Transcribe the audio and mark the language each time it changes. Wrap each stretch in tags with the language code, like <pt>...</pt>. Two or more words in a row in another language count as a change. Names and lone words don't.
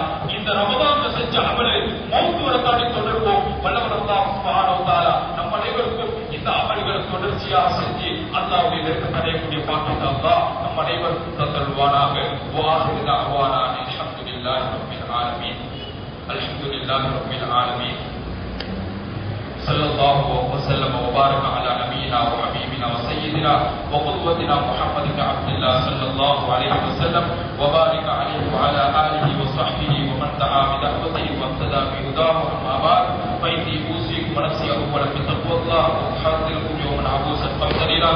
<ta>இந்த ரமதான்ல செஞ்ச அமலை மௌத் வரத்தாடி தொடர்வோம். வல்லவன் அல்லாஹ்</ta> <ar>سبحانه وتعالى</ar> <ta>நம் அனைவருக்கும் இந்த அமல்களை தொடர்ச்சியாக செஞ்சு அல்லாஹ்வுடைய நெருக்கத்தை அடையக்கூடிய பாக்கியத்தை அல்லாஹ் நம் அனைவருக்கும் தந்தருள்வானாக.</ta> <ar>وآخر دعوانا الحمد لله رب العالمين. الحمد لله رب العالمين. صلى الله وسلم وبارك على نبينا وحبيبنا وسيدنا وقدوتنا محمد بن عبد الله صلى الله عليه وسلم وبارك عليه وعلى آله وصحبه ومن دعا بدعوته واهتدى بهداه. أما بعد، فإني أوصيكم ونفسي أولا بتقوى الله وأحذركم يوما عبوسا قمطريرا.</ar>